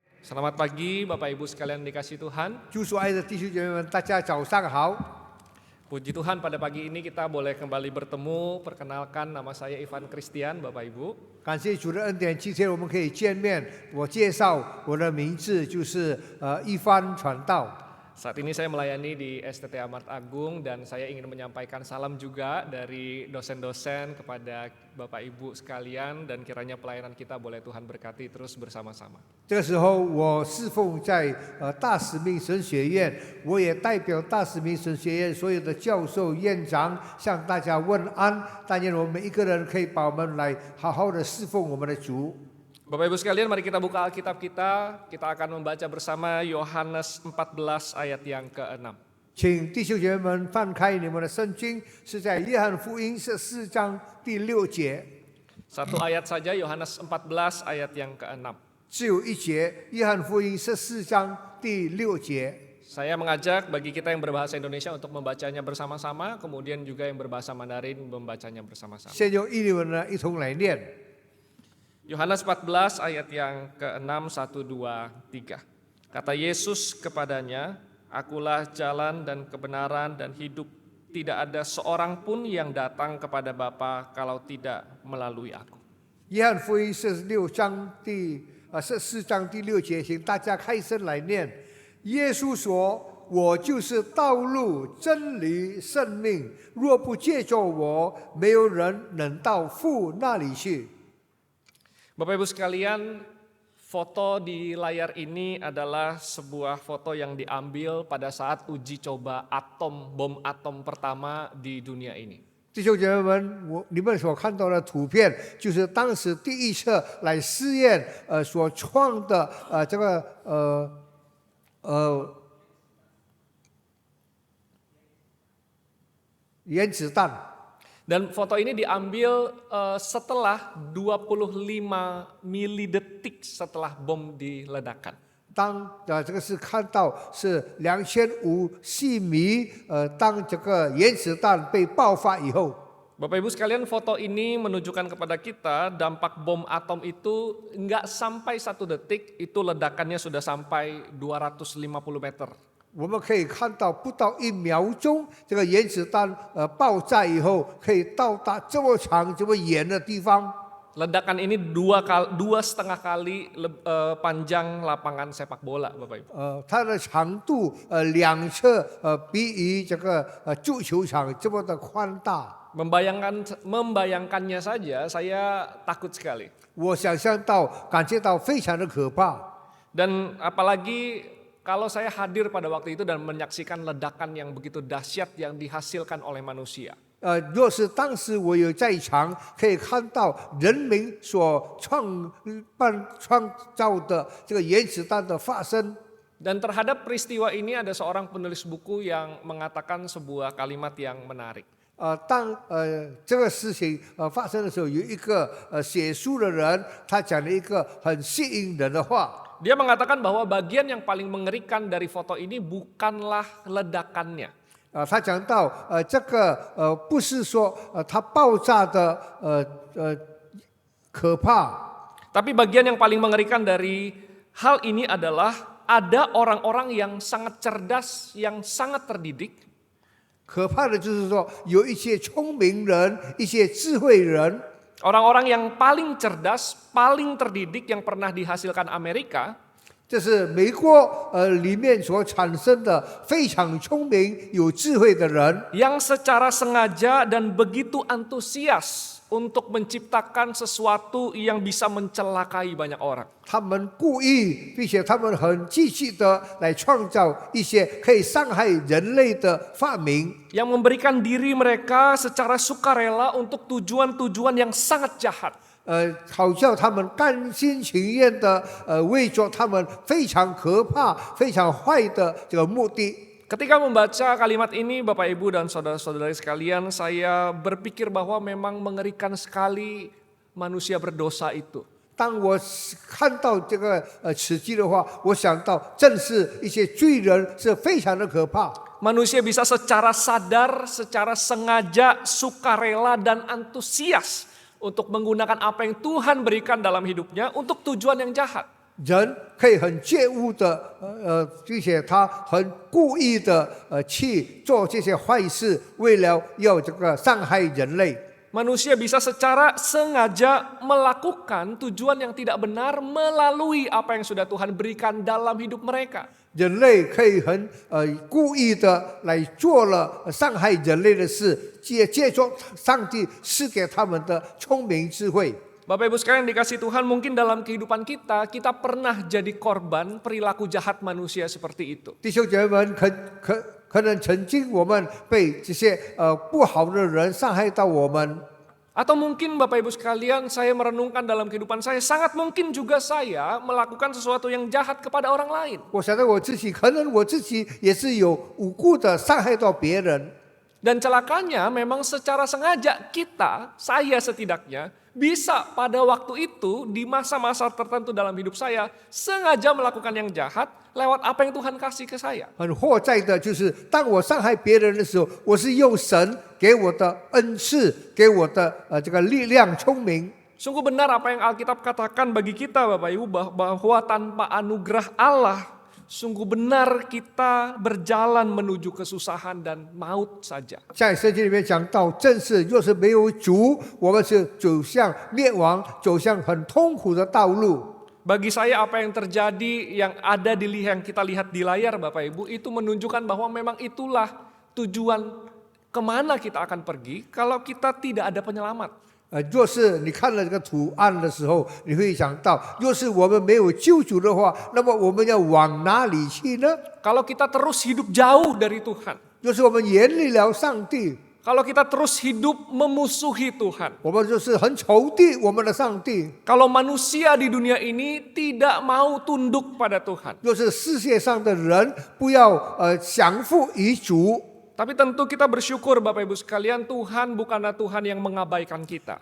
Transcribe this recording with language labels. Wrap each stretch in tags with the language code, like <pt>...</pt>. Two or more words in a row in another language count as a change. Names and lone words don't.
<id>Selamat pagi Bapak Ibu sekalian dikasih Tuhan.</id> <zh>主所爱的弟兄姐妹们，大家早上好。</zh> <id>Puji Tuhan pada pagi ini kita boleh kembali bertemu. Perkenalkan nama saya Ivan Christian Bapak Ibu.</id> <zh>感谢主的恩典，今天我们可以见面。我介绍我的名字就是一番传道。</zh> <id>Saat ini saya melayani di STT Amart Agung dan saya ingin menyampaikan salam juga dari dosen-dosen kepada Bapak Ibu sekalian dan kiranya pelayanan kita boleh Tuhan berkati terus bersama-sama.</id> <zh>这个时候，我侍奉在大使命神学院，我也代表大使命神学院所有的教授、院长向大家问安。但愿我们每一个人可以把我们来好好的侍奉我们的主。</zh> <id>Bapak Ibu sekalian, mari kita buka Alkitab kita. Kita akan membaca bersama Yohanes 14 ayat yang ke-6.</id> <zh>请弟兄姐妹们翻开你们的圣经，是在约翰福音14章第6节。</zh> <id>Satu ayat saja, Yohanes 14 ayat yang ke-6.</id> <zh>只有一节，约翰福音14章第6节。</zh> <id>Saya mengajak bagi kita yang berbahasa Indonesia untuk membacanya bersama-sama, kemudian juga yang berbahasa Mandarin membacanya bersama-sama.</id> <zh>先用印尼文呢一同来念。</zh> <id>Yohanes 14 ayat yang ke-6, 1, 2, 3. Kata Yesus kepadanya, Akulah jalan dan kebenaran dan hidup. Tidak ada seorang pun yang datang kepada Bapa kalau tidak melalui aku.</id> <zh>约翰福音14章第6节，请大家开声来念。耶稣说：“我就是道路、真理、生命。若不借着我，没有人能到父那里去。”</zh> <id>Bapak Ibu sekalian, foto di layar ini adalah sebuah foto yang diambil pada saat uji coba bom atom pertama di dunia ini.</id> <zh>弟兄姐妹们，你们所看到的图片，就是当时第一次来试验所创的这个原子弹。</zh> <id>Dan foto ini diambil setelah 25 milidetik setelah bom diledakkan.</id> <zh>这个是看到是2500米，当这个原子弹被爆发以后。</zh> <id>Bapak Ibu sekalian, foto ini menunjukkan kepada kita dampak bom atom itu enggak sampai 1 detik, itu ledakannya sudah sampai 250 meter.</id> <zh>我们可以看到，不到1秒钟，这个原子弹爆炸以后，可以到达这么长、这么远的地方。</zh> <id>Ledakan ini 2,5 kali panjang lapangan sepak bola, Bapak Ibu.</id> <zh>它的长度2侧比于这个足球场这么的宽大。</zh> <id>Membayangkannya saja saya takut sekali.</id> <zh>我想象到，感觉到非常的可怕。</zh> <id>Dan apalagi kalau saya hadir pada waktu itu dan menyaksikan ledakan yang begitu dahsyat yang dihasilkan oleh manusia.</id> <zh>若是当时我有在场，可以看到人民所创造的这个原子弹的发生。</zh> <id>Dan terhadap peristiwa ini ada seorang penulis buku yang mengatakan sebuah kalimat yang menarik.</id> <zh>当这个事情发生的时候，有一个写书的人，他讲了一个很吸引人的话。</zh> <id>Dia mengatakan bahwa bagian yang paling mengerikan dari foto ini bukanlah ledakannya.</id> <zh>他讲到这个不是说它爆炸的可怕，</zh> <id>Tapi bagian yang paling mengerikan dari hal ini adalah ada orang-orang yang sangat cerdas, yang sangat terdidik.</id> <zh>可怕的就是说有一些聪明人、一些智慧人。</zh> <id>Orang-orang yang paling cerdas, paling terdidik yang pernah dihasilkan Amerika,</id> <zh>这是美国里面所产生的非常聪明、有智慧的人，</zh> <id>yang secara sengaja dan begitu antusias untuk menciptakan sesuatu yang bisa mencelakai banyak orang.</id> <zh>他们故意，并且他们很积极的来创造一些可以伤害人类的发明，</zh> <id>Yang memberikan diri mereka secara sukarela untuk tujuan-tujuan yang sangat jahat.</id> <zh>好叫他们甘心情愿的为着他们非常可怕、非常坏的这个目的。</zh> <id>Ketika membaca kalimat ini, Bapak Ibu dan saudara-saudari sekalian, saya berpikir bahwa memang mengerikan sekali manusia berdosa itu.</id> <zh>当我看到这个此句的话，我想到正是一些罪人是非常的可怕。</zh> <id>Manusia bisa secara sadar, secara sengaja, sukarela dan antusias untuk menggunakan apa yang Tuhan berikan dalam hidupnya untuk tujuan yang jahat.</id> <zh>人可以很介恶的，并且他很故意的去做这些坏事，为了要这个伤害人类。</zh> <id>Manusia bisa secara sengaja melakukan tujuan yang tidak benar melalui apa yang sudah Tuhan berikan dalam hidup mereka.</id> <zh>人类可以很故意的来做了伤害人类的事，借助上帝赐给他们的聪明智慧。</zh> <id>Bapak Ibu sekalian dikasih Tuhan, mungkin dalam kehidupan kita, kita pernah jadi korban perilaku jahat manusia seperti itu.</id> <zh>弟兄姐妹们，可能曾经我们被这些不好的人伤害到我们。</zh> <id>Atau mungkin Bapak Ibu sekalian, saya merenungkan dalam kehidupan saya, sangat mungkin juga saya melakukan sesuatu yang jahat kepada orang lain.</id> <zh>我想到我自己，可能我自己也是有无故的伤害到别人。</zh> <id>Dan celakanya memang secara sengaja kita, saya setidaknya, bisa pada waktu itu di masa-masa tertentu dalam hidup saya sengaja melakukan yang jahat lewat apa yang Tuhan kasih ke saya.</id> <zh>很祸在的就是，当我伤害别人的时候，我是用神给我的恩赐，给我的这个力量、聪明。</zh> <id>Sungguh benar apa yang Alkitab katakan bagi kita Bapak Ibu, bahwa tanpa anugerah Allah, sungguh benar kita berjalan menuju kesusahan dan maut saja.</id> <zh>在圣经里面讲到，正是若是没有主，我们是走向灭亡，走向很痛苦的道路。</zh> <id>Bagi saya apa yang terjadi, yang ada yang kita lihat di layar Bapak Ibu, itu menunjukkan bahwa memang itulah tujuan kemana kita akan pergi kalau kita tidak ada penyelamat.</id> <zh>若是你看了这个图案的时候，你会想到，若是我们没有救主的话，那么我们要往哪里去呢？</zh> <id>Kalau kita terus hidup jauh dari Tuhan,</id> <zh>若是我们远离了上帝，</zh> <id>kalau kita terus hidup memusuhi Tuhan,</id> <zh>我们就是很仇敌我们的上帝。</zh> <id>kalau manusia di dunia ini tidak mau tunduk pada Tuhan.</id> <zh>若是世界上的人不要降服于主，</zh> <id>Tapi tentu kita bersyukur Bapak Ibu sekalian, Tuhan bukanlah Tuhan yang mengabaikan kita.</id>